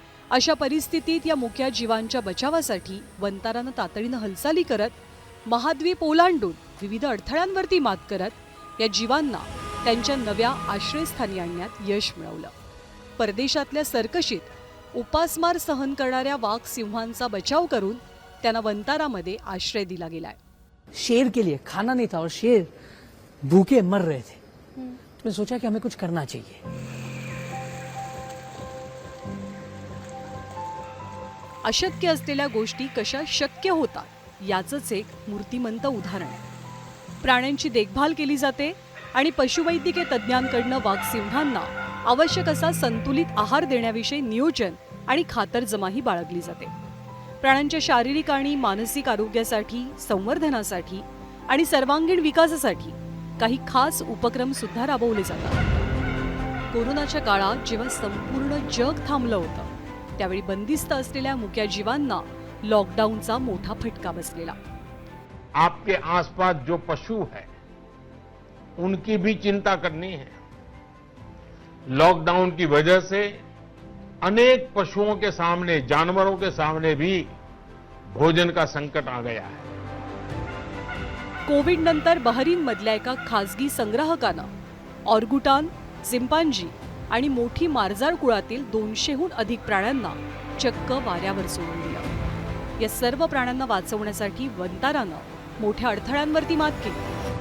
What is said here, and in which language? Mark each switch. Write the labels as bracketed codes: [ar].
[mr] अशा परिस्थितीत या मुख्य जीवांच्या बचावासाठी वंतारानं तातडीनं हालचाली करत महाद्वीप ओलांडून विविध अडथळ्यांवरती मात करत या जीवांना त्यांच्या नव्या आश्रयस्थानी आणण्यात यश मिळवलं। परदेशातल्या सरकशीत उपासमार सहन करणाऱ्या वाघ सिंहांचा बचाव करून त्यांना वंतारामध्ये आश्रय दिला गेलाय। [hi] शेर के लिए खाना नहीं था और शेर भूखे मर रहे थे, तो मैंने सोचा कि हमें कुछ करना चाहिए। [mr] अशक्य असलेल्या गोष्टी कशा शक्य होतात याचंच एक मूर्तिमंत उदाहरण आहे। प्राण्यांची देखभाल केली जाते आणि पशुवैद्यकीय तज्ज्ञांकडनं वाघसिंहांना आवश्यक असा संतुलित आहार देण्याविषयी नियोजन आणि खातरजमाही बाळगली जाते। प्राण्यांच्या शारीरिक आणि मानसिक आरोग्यासाठी, संवर्धनासाठी आणि सर्वांगीण विकासासाठी काही खास उपक्रम सुद्धा राबवले जातात। कोरोनाच्या काळात जेव्हा संपूर्ण जग थांबलं होतं त्यावेळी बंदिस्त असलेल्या मुक्या जीवांना लॉकडाऊनचा मोठा फटका बसलेला। [hi] आपके आसपास जो पशु है उनकी भी चिंता करनी है। लॉकडाउन की वजह से अनेक पशुओं के सामने, जानवरों के सामने भी भोजन का संकट आ गया है। [mr] कोविड नंतर बहरीनमधल्या एका खासगी संग्राहकानं ऑर्गुटान, चिंपांजी आणि मोठी मार्जार कुळातील 200हून अधिक प्राण्यांना चक्क वाऱ्यावर सोडून दिलं। या सर्व प्राण्यांना वाचवण्यासाठी वंतारानं मोठ्या अडथळ्यांवरती मात केली।